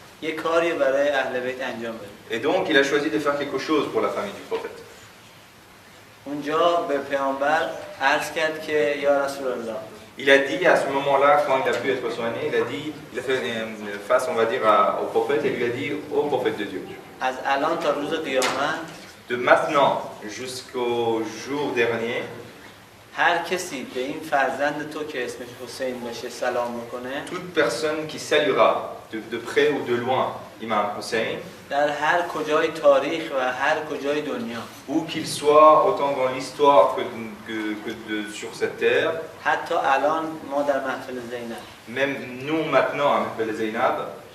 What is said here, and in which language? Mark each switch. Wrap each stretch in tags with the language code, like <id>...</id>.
<fa>یه کاری برای اهل بیت انجام بده.</fa> <fr>Et donc, il a choisi de faire quelque chose pour la famille du prophète.</fr> <fa>اونجا به پیامبر عرض کرد که یا رسول الله.</fa> <fr>Il a dit à ce moment-là, quand il a pu être soigné, il a fait face, on va dire, au prophète et lui a dit au prophète de Dieu.</fr> <fa>از الان تا روز قیامت</fa> <fr>De maintenant jusqu'au jour dernier,</fr> <fa>هر کسی به این فرزند تو که اسمش حسین باشه سلام میکنه،</fa> <fr>toute personne qui saluera de près ou de loin Imam Hussein,</fr> <fa>در هر کجای تاریخ و هر کجای دنیا،</fa> <fr>où qu'il soit, autant dans l'histoire sur cette terre,</fr> <fa>حتی الان ما در محفل زینب،</fa> <fr>même nous maintenant à Mahfel Zainab,</fr>